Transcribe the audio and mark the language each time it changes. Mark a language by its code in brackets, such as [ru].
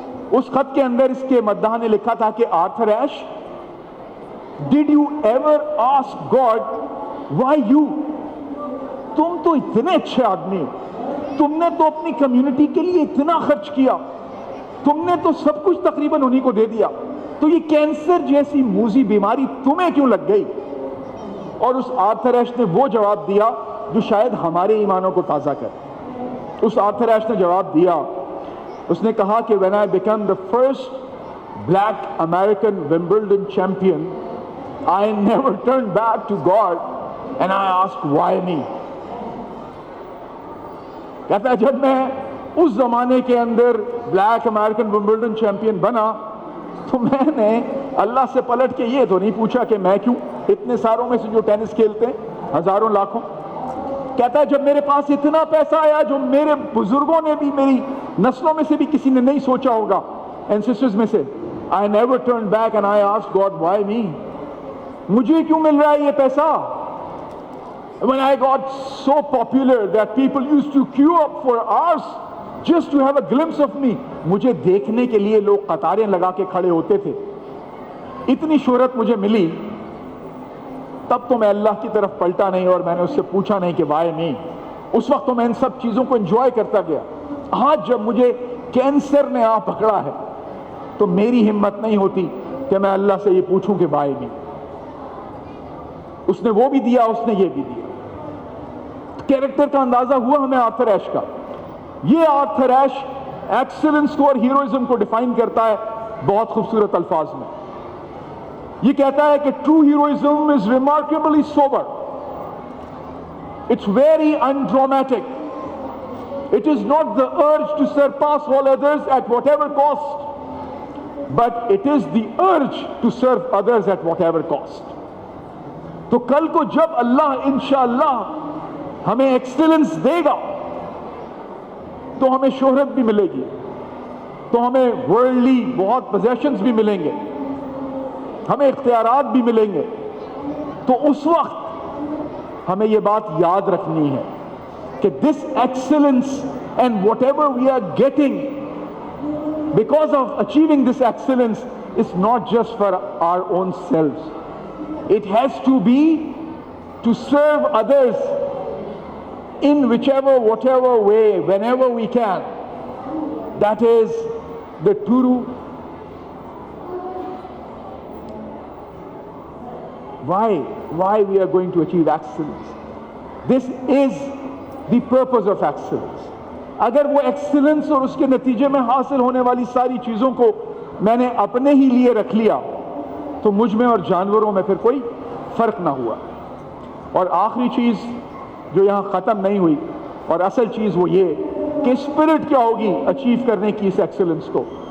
[ur] اس خط کے اندر اس کے مداح نے لکھا تھا کہ Arthur S, [en] Did you ever ask God why you? [ur] تم تو اتنے اچھے آدمی ہو، تم نے تو اپنی کمیونٹی کے لیے اتنا خرچ کیا، تم نے تو سب کچھ تقریباً انہی کو دے دیا، تو یہ کینسر جیسی موذی بیماری تمہیں کیوں لگ گئی؟ اور اس آرتھر ایش نے وہ جواب دیا جو شاید ہمارے ایمانوں کو تازہ کرے. اس آرتھر ایش نے جواب دیا، اس نے کہا کہ [en] when I became the first black American Wimbledon champion, I never turned back to God and I asked why me. [ur] کہتا ہے جب میں اس زمانے کے اندر بلیک امریکن ومبلڈن چیمپئن بنا تو میں نے اللہ سے پلٹ کے یہ تو نہیں پوچھا کہ میں کیوں، اتنے ساروں میں سے جو ٹینس کھیلتے ہیں ہزاروں لاکھوں. کہتا ہے جب میرے پاس اتنا پیسہ آیا جو میرے بزرگوں نے بھی، میری نسلوں میں سے بھی کسی نے نہیں سوچا ہوگا، اینسسٹرز میں سے، [en] I never turned back and I asked God why me. [ur] مجھے کیوں مل رہا ہے یہ پیسہ؟ [en] When I got so popular that people used to queue up for hours just to have a glimpse of me. [ur] مجھے دیکھنے کے لیے لوگ قطاریں لگا کے کھڑے ہوتے تھے. اتنی شہرت مجھے ملی، تب تو میں اللہ کی طرف پلٹا نہیں اور میں نے اس سے پوچھا نہیں کہ [en] why me. [ur] اس وقت تو میں ان سب چیزوں کو انجوائے کرتا گیا. آج جب مجھے کینسر نے آ پکڑا ہے تو میری ہمت نہیں ہوتی کہ میں اللہ سے یہ پوچھوں کہ [en] why me. [ur] اس نے وہ بھی دیا، اس نے یہ بھی دیا. کیریکٹر کا اندازہ ہوا ہمیں آرتھر ایش کا. یہ آرتھر ایش ایکسلنس کو اور ہیروئزم کو ڈیفائن کرتا ہے بہت خوبصورت الفاظ میں. [en] یہ کہتا ہے کہ true heroism is remarkably sober. It's very undramatic. It is not the urge to surpass all others at whatever cost, but it is the urge to serve others at whatever cost. [ur] تو کل کو جب اللہ انشاءاللہ ہمیں ایکسلنس دے گا تو ہمیں شہرت بھی ملے گی، تو ہمیں ورلڈلی بہت پوزیشنز بھی ملیں گے، ہمیں اختیارات بھی ملیں گے. تو اس وقت ہمیں یہ بات یاد رکھنی ہے کہ [en] This excellence and whatever we are getting because of achieving this excellence is not just for our own selves. It has to be to serve others in whichever, whatever way, whenever we can. That is the true why we are going to achieve excellence. This is the purpose of excellence. [ur] اگر وہ excellence اور اس کے نتیجے میں حاصل ہونے والی ساری چیزوں کو میں نے اپنے ہی لیے رکھ لیا تو مجھ میں اور جانوروں میں پھر کوئی فرق نہ ہوا. اور آخری چیز جو یہاں ختم نہیں ہوئی اور اصل چیز وہ یہ کہ اسپرٹ کیا ہوگی اچیو کرنے کی اس ایکسلنس کو.